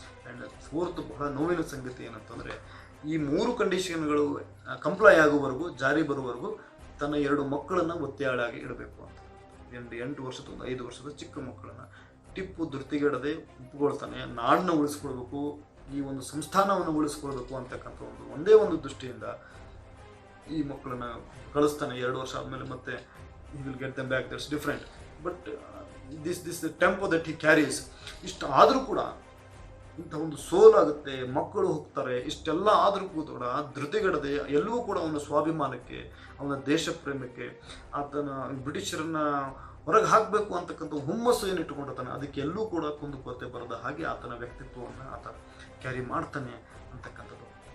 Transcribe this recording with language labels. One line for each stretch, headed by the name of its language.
Kannada: And fourth, ಬಹಳ ನೋವಿನ ಸಂಗತಿ ಏನಂತಂದರೆ, ಈ 3 ಕಂಡೀಷನ್ಗಳು ಕಂಪ್ಲೈ ಆಗುವವರೆಗೂ, ಜಾರಿ ಬರುವವರೆಗೂ ತನ್ನ 2 ಮಕ್ಕಳನ್ನು ಒತ್ತೆಯಾಳಾಗಿ ಇಡಬೇಕು ಅಂತ. 8 ವರ್ಷದ 5 ವರ್ಷದ ಚಿಕ್ಕ ಮಕ್ಕಳನ್ನು. ಟಿಪ್ಪು ಧೃತಿಗೆಡದೆ ಒಪ್ಪಿಕೊಳ್ತಾನೆ, ನಾಡನ್ನ ಉಳಿಸ್ಕೊಳ್ಬೇಕು, ಈ ಒಂದು ಸಂಸ್ಥಾನವನ್ನು ಉಳಿಸ್ಕೊಳ್ಬೇಕು ಅಂತಕ್ಕಂಥ ಒಂದೇ ಒಂದು ದೃಷ್ಟಿಯಿಂದ ಈ ಮಕ್ಕಳನ್ನ ಕಳಿಸ್ತಾನೆ. 2 ವರ್ಷ ಆದಮೇಲೆ ಮತ್ತೆ
English: he will get them back, that's different, but this the tempo that he carries.
Kannada: ಇಷ್ಟು ಆದರೂ ಕೂಡ ಇಂಥ ಒಂದು ಸೋಲಾಗುತ್ತೆ, ಮಕ್ಕಳು ಹೋಗ್ತಾರೆ, ಇಷ್ಟೆಲ್ಲ ಆದರೂ ಕೂಡ ಧೃತಿಗೆಡದೆ ಎಲ್ಲವೂ ಕೂಡ ಅವನ ಸ್ವಾಭಿಮಾನಕ್ಕೆ, ಅವನ ದೇಶ ಪ್ರೇಮಕ್ಕೆ, ಆತನ ಬ್ರಿಟಿಷರನ್ನ ಹೊರಗೆ ಹಾಕಬೇಕು ಅಂತಕ್ಕಂಥ ಹುಮ್ಮಸ್ಸು ಏನು ಇಟ್ಟುಕೊಂಡಿರ್ತಾನೆ, ಅದಕ್ಕೆ ಎಲ್ಲೂ ಕೂಡ ಕುಂದುಕೊರತೆ ಬರದ ಹಾಗೆ ಆತನ ವ್ಯಕ್ತಿತ್ವವನ್ನು ಆತ ಕ್ಯಾರಿ ಮಾಡ್ತಾನೆ ಅಂತಕ್ಕಂಥದ್ದು.